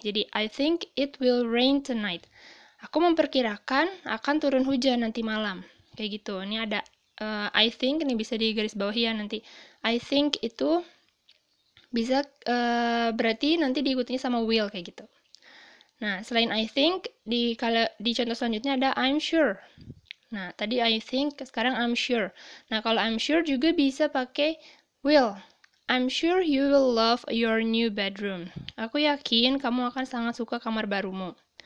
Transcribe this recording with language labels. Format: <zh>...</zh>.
<id>Jadi,</id> <en>I think it will rain tonight.</en> <id>Aku memperkirakan akan turun hujan nanti malam. Kayak gitu. Ini ada I think, ini bisa di garis bawah ya nanti. I think itu bisa berarti nanti diikutinya sama will kayak gitu. Nah, selain I think, di contoh selanjutnya ada I'm sure. Nah, tadi I think, sekarang I'm sure. Nah, kalau I'm sure juga bisa pakai will.</id> <en>I'm sure you will love your new bedroom.</en> <id>Aku yakin kamu akan sangat suka kamar barumu.</id>